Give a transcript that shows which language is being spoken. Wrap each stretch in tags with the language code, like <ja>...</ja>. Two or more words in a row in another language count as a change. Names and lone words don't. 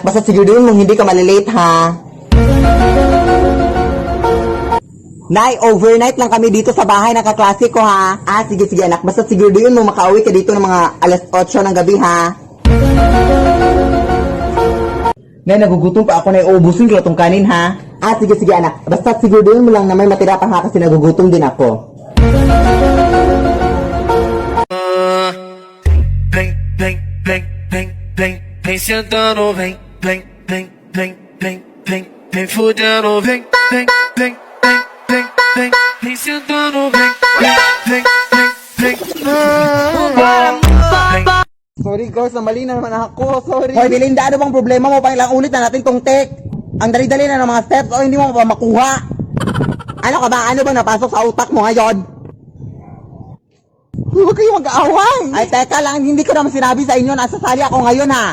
<tl>Basta sigurin mong hindi ka malilate, ha? Nay, overnight lang kami dito sa bahay ng kaklase ko, ha? Ah, sige, anak. Basta siguraduhin mo makauwi ka dito ng mga alas 8 ng gabi, ha? Nay, nagugutom pa ako na iubusin ko itong kanin, ha? Ah, sige, anak. Basta siguraduhin mo lang na may matira pa, ha? Kasi nagugutom din ako.</tl> <pt>Vem, vem, vem, vem, vem, vem sentando, vem, vem, vem, vem, vem, vem, vem fudendo, vem, vem, vem, vem, vem, vem, vem sentando, vem, vem, vem, vem, vem.</pt> <en>Sorry girls,</en> <tl>mali na naman ako. Sorry. Hoy, Belinda, ano bang problema mo? Pang ilang ulit na natin tong take. Ang dali-dali na ng mga steps o hindi mo pa makuha. Ano ka ba? Ano ba napasok sa utak mo ngayon? Huwag kayo mag-aaway. Ay, teka lang, hindi ko naman sinabi sa inyo, nasasali ako ngayon, ha?</tl>